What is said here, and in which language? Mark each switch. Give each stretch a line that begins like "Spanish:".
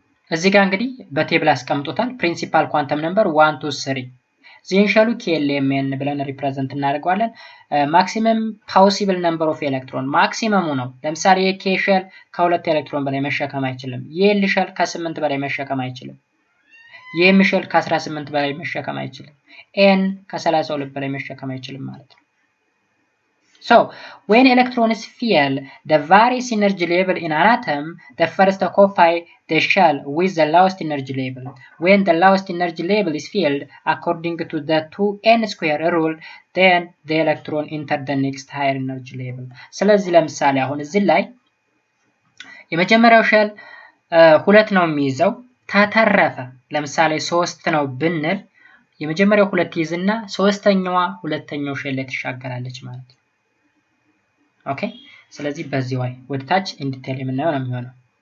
Amharic: እዚህ ጋር እንግዲህ በቴብል አስቀምጦታል ፕሪንሲፓል ኳንተም ነምበር 1 2 3 ዜንሻሉ KLMN ብለን ሪፕሬዘንት እናደርገዋለን ማክሲመም ፖሲብል ነምበር ኦፍ ኤሌክትሮን ማክሲመሙ ነው ለምሳሌ የK ሼል ከ2 ኤሌክትሮን በላይ መሸከም አይችልም የL ሼል ከ8 በላይ መሸከም አይችልም የM ሼል ከ18 በላይ መሸከም አይችልም N ከ32 በላይ መሸከም አይችልም ማለት ነው
English: So, when electrons fill the various energy level in an atom, the first occupy the shell with the lowest energy level. When the lowest energy level is filled according to the 2n square rule, then the electron enter the next higher energy level.
Amharic: ስለዚህ ለምሳሌ አሁን እዚህ ላይ የመጀመሪያው ሼል 2 ነው የሚይዘው ተተረፈ ለምሳሌ 3 ነው ብንል የመጀመሪያው 2 ይዝና ሶስተኛዋ ሁለተኛው ሼል ላይ ትሻገራለች ማለት ነው ኦኬ ስለዚህ በዚህ way ወደ ታች ኢንዲቴል የምናየው ነው የሚሆነው